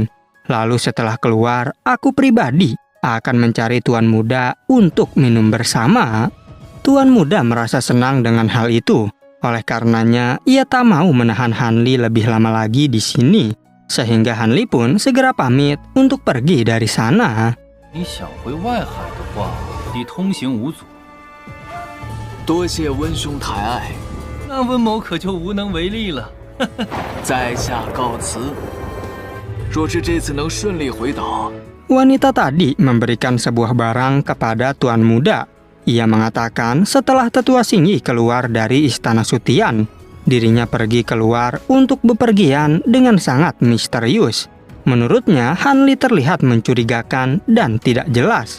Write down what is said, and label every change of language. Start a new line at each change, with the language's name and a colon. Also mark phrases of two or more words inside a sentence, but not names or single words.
Indonesian: Lalu setelah keluar, aku pribadi akan mencari Tuan Muda untuk minum bersama. Tuan Muda merasa senang dengan hal itu. Oleh karenanya, ia tak mau menahan Han Li lebih lama lagi di sini. Sehingga Han Li pun segera pamit untuk pergi dari sana.
Chinese: 你想回外海的话，得通行无阻。多谢温兄抬爱，那温某可就无能为力了。在下告辞。若是这次能顺利回岛，
Indonesian: Wanita tadi memberikan sebuah barang kepada Tuan Muda. Ia mengatakan setelah tetua Xingyi keluar dari istana Sutian, dirinya pergi keluar untuk bepergian dengan sangat misterius. Menurutnya, Han Li terlihat mencurigakan dan tidak jelas.